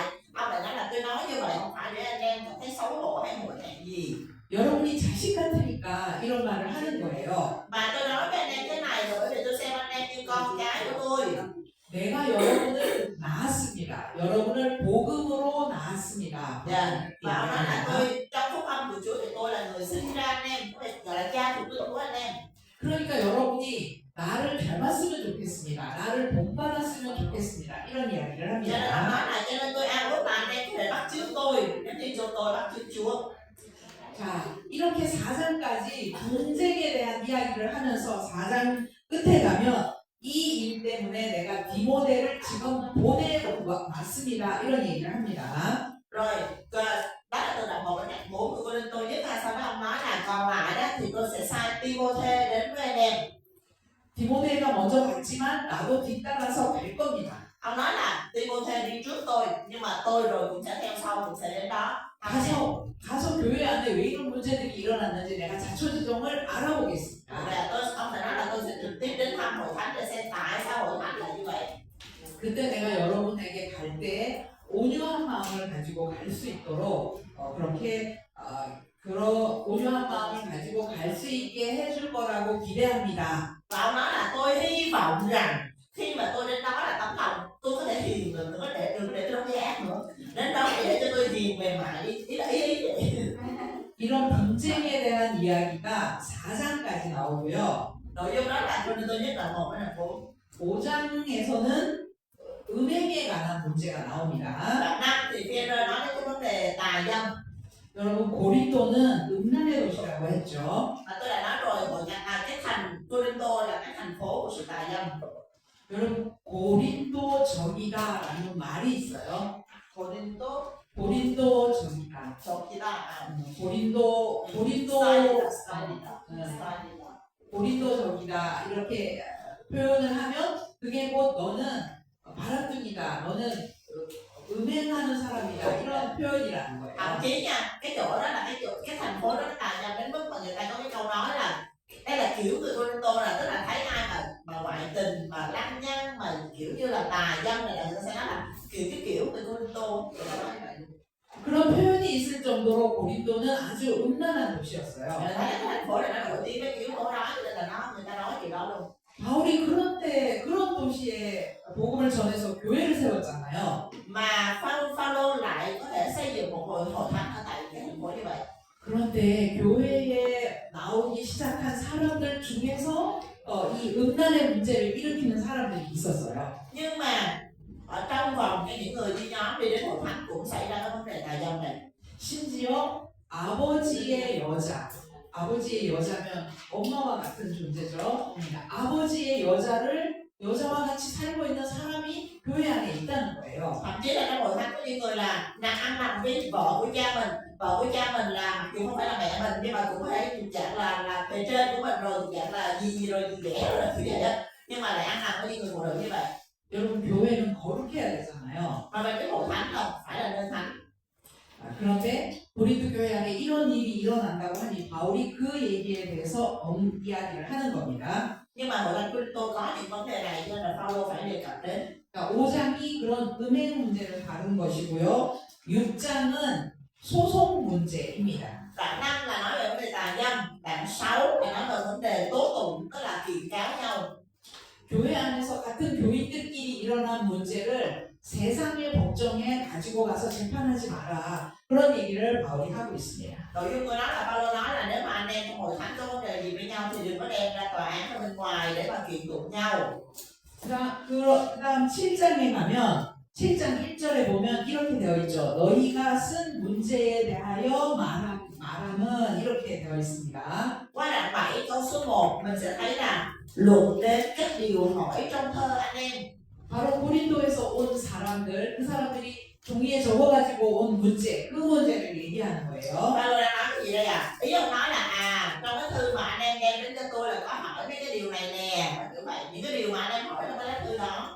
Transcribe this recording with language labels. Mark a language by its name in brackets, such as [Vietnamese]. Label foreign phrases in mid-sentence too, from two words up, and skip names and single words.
[Vietnamese] Ông lại nói là tôi nói như vậy không phải để anh em cảm thấy xấu hổ hay hổ thẹn gì. [Korean] 여러분이 자식 같으니까 이런 말을 하는 거예요. [Vietnamese] Mà tôi nói với anh em thế này rồi để tôi xem anh em như con cái của tôi. [Korean] 내가 여러분을 낳았습니다. 여러분을 복음으로 낳았습니다. [Vietnamese] Dạ. Và ông nói là tôi trong phúc âm của Chúa thì tôi là người sinh ra anh em, gọi là cha thủ tướng của anh em. [Korean] 그러니까 여러분이 나를 닮았으면 좋겠습니다. 나를 본받았으면 좋겠습니다. 이런 이야기를 [Vietnamese] Cho nên ông [Korean] 합니다. [Vietnamese] nói là cho nên tôi ao ước là anh em có thể bắt chước tôi, giống như tôi bắt chước Chúa. [Korean] 자, 이렇게 4장까지 분쟁에 대한 이야기를 하면서 4장 끝에 가면 이 일 때문에 내가 디모데를 지금 보내왔습니다. 이런 얘기를 합니다. [Vietnamese] Rồi, đó là từ đoạn 1 đến đoạn 4 của Cô-rinh-tô nhất. Sau đó ông nói là còn lại đó thì tôi sẽ sai Ti-mô-thê đến với anh em. [Korean] 디모데가 먼저 갔지만 나도 뒤따라서 갈 겁니다. [Vietnamese] Ông nói là Ti-mô-thê đi trước tôi, nhưng mà tôi rồi cũng sẽ theo sau, cũng sẽ đến đó. [Korean] 가서 교회 안에 왜 이런 문제들이 일어났는지 내가 자초지종을 알아보겠습니다. [Vietnamese] Ông phải nói là tôi sẽ trực tiếp đến thăm hội thánh để xem tại sao hội thánh là như vậy. [Korean] 그때 내가 여러분에게 갈 때 온유한 마음을 가지고 갈 수 있도록 그렇게 온유한 마음을 가지고 갈 수 있게 해줄 거라고 기대합니다. [Vietnamese] Và ông nói là tôi hy vọng rằng khi mà tôi đến đó là tấm lòng tôi có thể hiền được, đừng để tôi đóng giá nữa. Đến đó để cho tôi hiền mềm mại, ý vậy. [Korean] 이런 분쟁에 대한 이야기가 4장까지 나오고요. [Vietnamese] Nội dung đó là Cô-rinh-tô nhất đoạn 1 đến đoạn 4. [Korean] 5장에서는 음행에 관한 문제가 나옵니다. [Vietnamese] Đoạn 5 thì Phi-e-rơ nói đến cái vấn đề tà dâm. [Korean] 여러분 고린도는 음란의 도시라고 했죠. [Vietnamese] Mà tôi đã nói rồi, cái thành Cô-rinh-tô là cái thành phố của sự tà dâm. [Korean] 여러분 고린도적이다라는 말이 있어요. 고린도적이다. 고린도적이다 이렇게 표현을 하면 그게 곧 너는 바람둥이다, 너는 음행하는 사람이다 이런 표현이라는 거예요. [Vietnamese] Thậm chí nha, cái chỗ đó là cái thành phố đó nó tà dâm đến mức mà người ta có cái câu nói là đây là kiểu người Cô-rinh-tô, là tức là thấy ai mà ngoại tình, mà lăng nhăng, mà kiểu như là tà dâm này là người ta sẽ nói là Tô người ta nói như vậy. [Korean] 그런 표현이 있을 정도로 고린도는 아주 음란한 도시였어요. [Vietnamese] Mình thấy cái thành phố này nó nổi tiếng với cái yếu tố đó cho nên là người ta nói chuyện đó luôn. [Korean] 바울이 그런 도시에 복음을 전해서 교회를 세웠잖아요. [Vietnamese] Mà Phaolô lại có thể xây dựng một hội thánh ở tại cái thành phố như vậy. [Korean] 그런데 교회에 나오기 시작한 사람들 중에서 이 음란의 문제를 일으키는 사람들이 있었어요. [Vietnamese] Nhưng mà ở trong vòng những người đi nhóm đi đến hội thánh cũng xảy ra cái vấn đề tà dâm này. [Korean] 심지어 아버지의 여자면 엄마와 같은 존재죠. 그러니까 아버지의 여자와 같이 살고 있는 사람이 교회 안에 있다는 거예요. [Vietnamese] Thậm chí là trong hội thánh có những người là đang ăn nằm với vợ của cha mình là mặc dù không phải là mẹ mình nhưng mà cũng có thể thuộc dạng là bề trên của mình rồi thuộc dạng là gì rồi gì ghẻ rồi kiểu vậy đó, nhưng mà lại ăn nằm với những người phụ nữ như vậy. [Korean] 여러분 교회는 거룩해야 되잖아요. [Vietnamese] Mà về cái hội thánh không phải là nơi thánh. [Korean] 그런데 고린도 교회 안에 이런 일이 일어난다고 하니 바울이 그 얘기에 대해서 이야기를 하는 겁니다. [Vietnamese] Nhưng mà hội thánh Cô-rinh-tô có những vấn đề này cho nên là Phaolô phải đề cập đến. [Korean] 그러니까 5장이 그런 음행 문제를 다룬 것이고요. 6장은 소송 문제입니다. [Vietnamese] Đoạn 5 là nói về vấn đề tà dâm, đoạn 6 thì nói về vấn đề tố tụng, tức là kiện cáo nhau. [Korean] 교회 안에서 같은 교인들끼리 일어난 문제를 세상의 법정에 가지고 가서 재판하지 마라. 그런 얘기를 바울이 하고 있습니다. [Vietnamese] Nội dung của nó là Phaolô nói là nếu mà anh em trong hội thánh có vấn đề gì với nhau thì đừng có đem ra tòa án ở bên ngoài để mà kiện tụng nhau. [Korean] 그다음 7장에 가면 7장 1절에 보면 이렇게 되어 있죠. 너희가 쓴 문제에 대하여 말함은 이렇게 되어 있습니다. [Vietnamese] Qua đoạn 7 câu số 1 mình sẽ thấy là luận đến các điều hỏi trong thơ anh em. [Korean] 바로 고린도에서 온 사람들, 그 사람들이 종이에 적어가지고 온 문제, 그 문제를 얘기하는 거예요. [Vietnamese] Phaolô đang nói cái gì đây à? Ý ông nói là trong cái thư mà anh em đem đến cho tôi là có hỏi mấy cái điều này nè, và kiểu vậy, những cái điều mà anh em hỏi trong cái lá thư đó